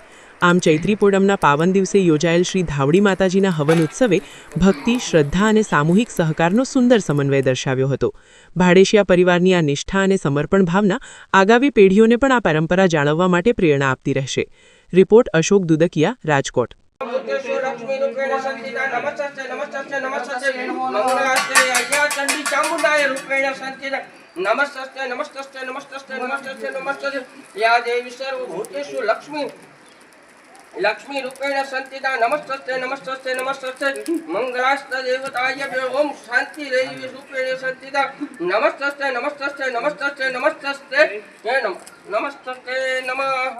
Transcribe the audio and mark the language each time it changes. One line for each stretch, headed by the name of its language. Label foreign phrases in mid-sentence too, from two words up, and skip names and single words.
Gujarati: આમ ચૈત્રી પૂનમના પાવન દિવસે યોજાયેલ શ્રી ધાવડી માતાજીના હવન ઉત્સવે ભક્તિ, શ્રદ્ધા અને સામૂહિક સહકારનો સુંદર સમન્વય દર્શાવ્યો હતો। ભાડેશિયા પરિવારની આ નિષ્ઠા અને સમર્પણ ભાવના આગામી પેઢીઓને પણ આ પરંપરા જાળવવા માટે પ્રેરણા આપતી રહેશે। રિપોર્ટ અશોક દુદકિયા, રાજકોટ।
Sanskrit: नमस्ते नमस्ते नमस्ते नमस्ते नमस्ते या देवी सर्वभूतेषु लक्ष्मी लक्ष्मी रूपेण संस्थिता नमस्ते नमस्ते नमस्ते मंगलास्ते देवताय ओम शांति देवी रूपेण संस्थिता नमस्ते नमस्ते नमस्ते नमस्ते नमस्ते नमस्ते नमः।